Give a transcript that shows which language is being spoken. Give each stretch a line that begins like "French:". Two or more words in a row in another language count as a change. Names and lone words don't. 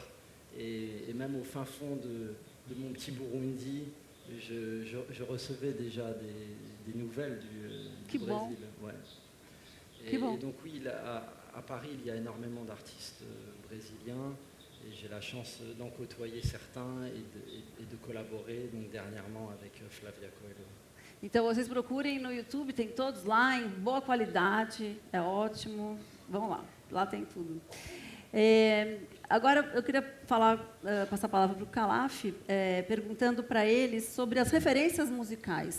French: Et même au fin fond de mon petit Burundi, je recevais déjà des nouvelles du Brésil. Bon. Ouais. Et donc oui, à Paris, il y a énormément d'artistes brésiliens et j'ai la chance d'en côtoyer certains et de collaborer donc dernièrement avec Flávia Coelho.
Portuguese: Então, vocês procurem no YouTube, tem todos lá, em boa qualidade, é ótimo. Vamos lá, lá tem tudo. Agora, eu queria passar a palavra para o Calaf, perguntando para ele sobre as referências musicais.